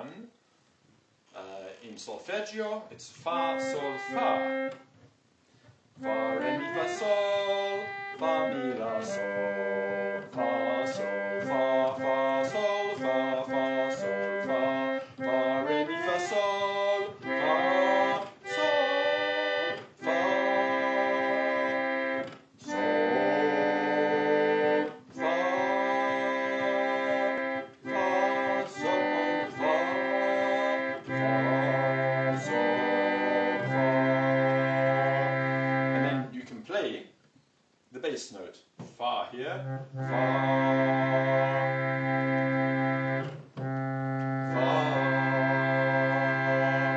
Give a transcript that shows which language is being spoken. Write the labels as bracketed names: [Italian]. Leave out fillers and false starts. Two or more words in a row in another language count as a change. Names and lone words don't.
[English] In solfeggio, it's Fa, Sol, Fa. Fa, Re, Mi, Fa, Sol, Fa, Mi, La, Sol, Fa, Sol, Fa, Fa, Sol, Fa, Fa, Sol, Fa, Fa, Re, Mi, Fa, Sol, Fa, Sol, Fa, Sol, Fa, Fa, Sol, Fa, Fa, Sol, Fa. And then you can play the bass note. Fa here, Fa, Fa,